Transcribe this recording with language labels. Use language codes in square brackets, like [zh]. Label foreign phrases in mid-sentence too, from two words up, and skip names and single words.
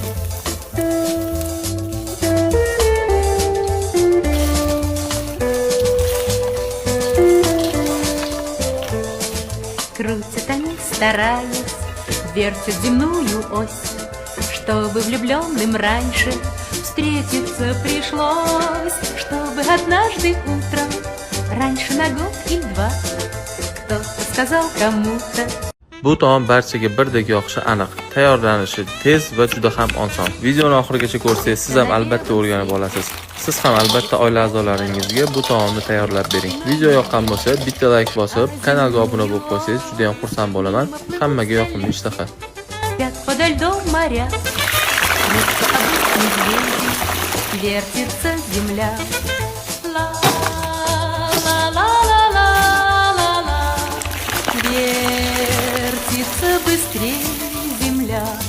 [ru] Крутят они, стараясь, вертят земную ось, чтобы влюбленным раньше встретиться пришлось, чтобы однажды утром, раньше на год или два, кто-то сказал кому-то. [uz] Bu taom barchaga birdek yoqishi aniq. Tayyorlanishi tez va juda ham oson. Videoni oxirigacha ko'rsangiz, siz ham albatta o'rganib olasiz. Siz ham albatta oila a'zolaringizga bu taomni tayyorlab bering. Video yoqqan bo'lsa, bitta like bosib, kanalga obuna bo'lib qo'ysangiz, juda ham xursand bo'laman. Hammaga yoqimli ishtaha. [ru] Подо льдом моря, смеются обычные медведи, вертится земля. Ла-ла-ла-ла-ла-ла, вертится быстрее земля.